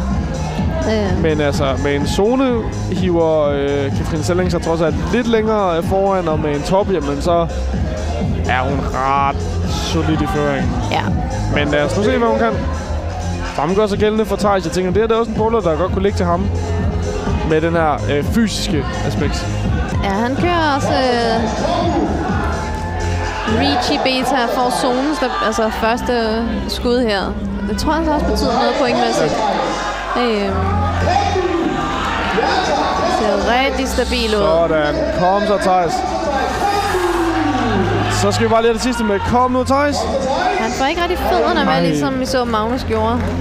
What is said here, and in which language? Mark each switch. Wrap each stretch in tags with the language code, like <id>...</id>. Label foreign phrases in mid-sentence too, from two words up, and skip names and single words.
<da>Men altså, med en zone hiver Katrine Selling sig trods alt lidt længere foran, og med en top, jamen så er hun ret solid i føringen. Ja. Men lad os nu se, hvad hun kan. Samme gør sig gældende for Thijs. Jeg tænker, det er også en bowler, der godt kunne ligge til ham. Med den her fysiske aspekt. Ja, han kører også reach i beta for zones, altså første skud her. Det tror jeg også betyder noget pointmæssigt. Ser rigtig stabil ud. Sådan. Kom så, Thijs. Så skal vi bare lige det sidste med. Kom nu, Thijs. Han får ikke rigtig fødderne med, ligesom vi så Magnus gjorde.</da>